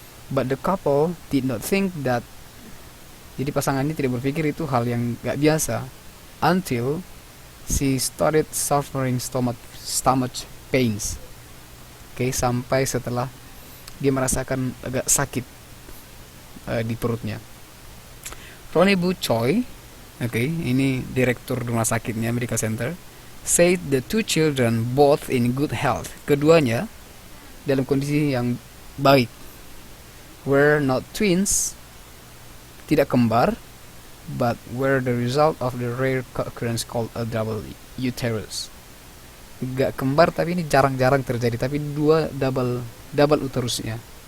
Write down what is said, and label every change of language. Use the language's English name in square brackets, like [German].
[English] But the couple did not think that. [Indonesian] Jadi pasangan ini tidak berpikir itu hal yang gak biasa [English] until she started suffering stomach pains. [Indonesian] Okay, sampai setelah dia merasakan agak sakit di perutnya. [English] Ronnie Bu Choi, [Indonesian] ini direktur rumah sakitnya [English] Medical Center, said the two children both in good health. [Indonesian] Keduanya dalam kondisi yang baik. [English] Were not twins, [Indonesian] tidak kembar, [English] but were the result of the rare occurrence called a double uterus. [Indonesian] Gak kembar tapi ini jarang-jarang terjadi, tapi dua double uterusnya.